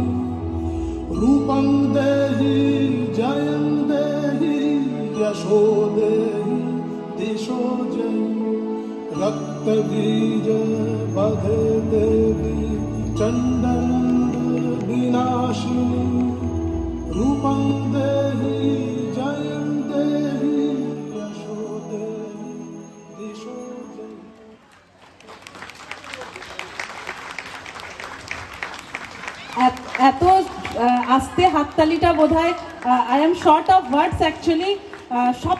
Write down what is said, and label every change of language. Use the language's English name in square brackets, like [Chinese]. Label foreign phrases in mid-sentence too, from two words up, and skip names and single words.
[Sanskrit] रूपं देहि जयं देहि यशो देहि दिशो जहि रक्तबीज वधे देवी चण्डमुण्ड विनाशिनी रूपं देहि जयं देहि यशो देहि दिशो जहि [Bangla] এত আস্তে হাততালিটা বোধহয় [English] I am short of words actually সব